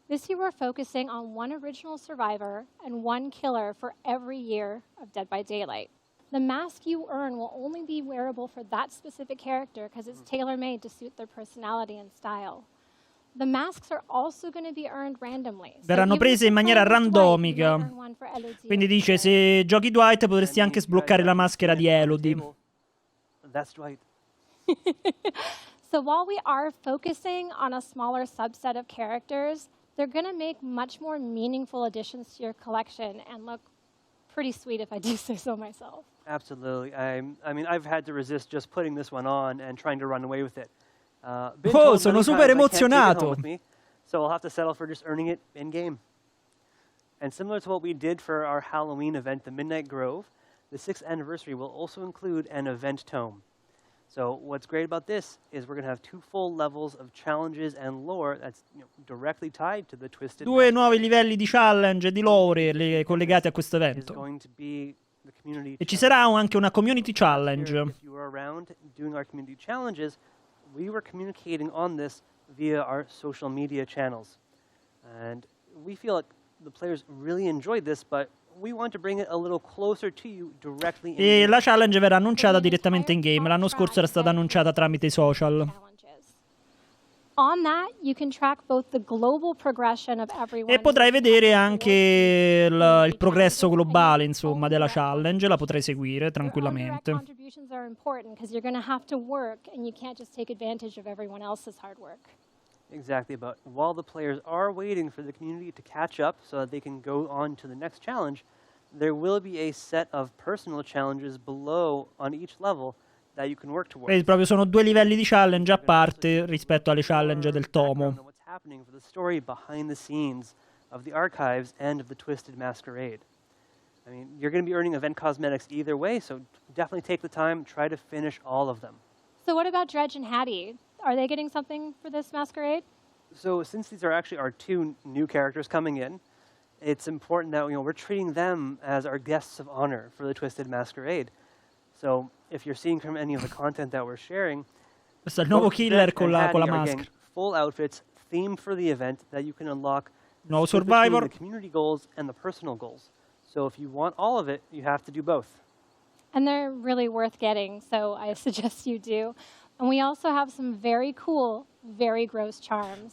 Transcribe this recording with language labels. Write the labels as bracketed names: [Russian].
[English] This year, we're focusing on one original survivor and one killer for every year of Dead by Daylight. The mask you earn will only be wearable for that specific character because it's tailor-made to suit their personality and style. The masks are also going to be earned randomly. [Italian] Verranno prese in maniera randomica. Quindi dice, se giochi Dwight potresti anche sbloccare la maschera di Elodie. [English] That's Dwight. So while we are focusing on a smaller subset of characters, they're going to make much more meaningful additions to your collection and look pretty sweet if I do say so myself. Absolutely. I mean, I've had to resist just putting this one on and trying to run away with it. [Italian] Oh, sono super emozionato. [English] So I'll have to settle for just earning it in-game. And similar to what we did for our Halloween event, the Midnight Grove, the 6th anniversary will also include an event tome. So what's great about this is we're going to have 2 full levels of challenges and lore that's directly tied to the Twisted. [Italian] 2 nuovi livelli di challenge e di lore collegati a questo evento. E ci sarà anche una community challenge. [English] If you were around doing our community challenges, we were communicating on this via our social media channels. And we feel like the players really enjoyed this, but we want to bring it a little closer to you directly in [Italian] E la challenge verrà annunciata direttamente in game. L'anno scorso era stata annunciata tramite i social. [English] On that, you can track both the global progression of everyone. [Italian] E potrai vedere anche il progresso globale, insomma, della challenge. La potrai seguire tranquillamente. [English] Contributions are important because you're going to have to work and you can't just take advantage of everyone else's hard work. Exactly, but while the players are waiting for the community to catch up so that they can go on to the next challenge, there will be a set of personal challenges below on each level that you can work towards. [Italian] Vedi, proprio sono 2 livelli di challenge a parte rispetto alle challenge del tomo. [English] What's happening for the story behind the scenes of the archives and of the Twisted Masquerade. I mean, you're going to be earning event cosmetics either way, so definitely take the time, try to finish all of them. So what about Dredge and Hattie? Are they getting something for this masquerade? So since these are actually our 2 new characters coming in, it's important that we're treating them as our guests of honor for the Twisted Masquerade. So if you're seeing from any of the content that we're sharing, [Italian] questo è il nuovo killer con la maschera. [English] Full outfits themed for the event that you can unlock. [Italian] Nuovo survivor. [English] The community goals and the personal goals. So if you want all of it, you have to do both. And they're really worth getting, so I suggest you do. And we also have some very cool, very gross charms.